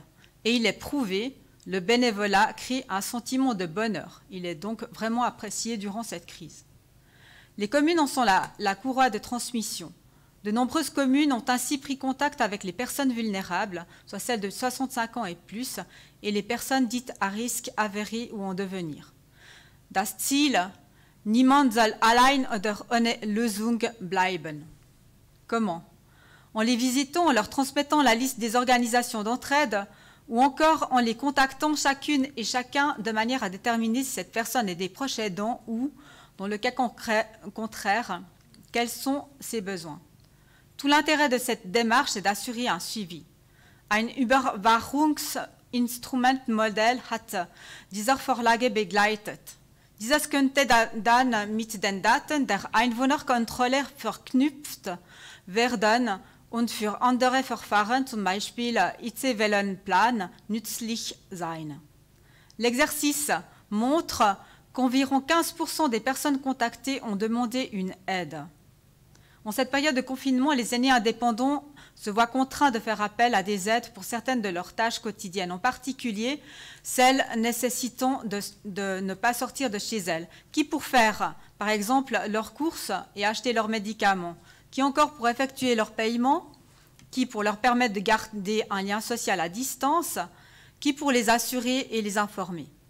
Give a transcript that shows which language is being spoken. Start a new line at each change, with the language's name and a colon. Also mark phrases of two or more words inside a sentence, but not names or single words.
French: Et il est prouvé, le bénévolat crée un sentiment de bonheur. Il est donc vraiment apprécié durant cette crise. Les communes en sont la courroie de transmission. De nombreuses communes ont ainsi pris contact avec les personnes vulnérables, soit celles de 65 ans et plus, et les personnes dites à risque avéré ou en devenir.
German: Das Ziel, niemand soll allein oder ohne Lösung bleiben.
French: Comment ? En les visitant, en leur transmettant la liste des organisations d'entraide, ou encore en les contactant chacune et chacun de manière à déterminer si cette personne est des proches aidants ou, dans le cas contraire, quels sont ses besoins. Tout l'intérêt de cette démarche est d'assurer un suivi.
German: Ein Überwachungsinstrumentmodell hat dieser Vorlage begleitet. Dieses könnte dann mit den Daten der Einwohnerkontrolle verknüpft werden und für andere Verfahren, zum Beispiel IC-Wellenplan, nützlich sein.
French: L'exercice montre qu'environ 15% des personnes contactées ont demandé une aide. En cette période de confinement, les aînés indépendants se voient contraints de faire appel à des aides pour certaines de leurs tâches quotidiennes, en particulier celles nécessitant de ne pas sortir de chez elles, qui pour faire, par exemple, leurs courses et acheter leurs médicaments, qui encore pour effectuer leur paiement, qui pour leur permettre de garder un lien social à distance, qui pour les assurer et les informer.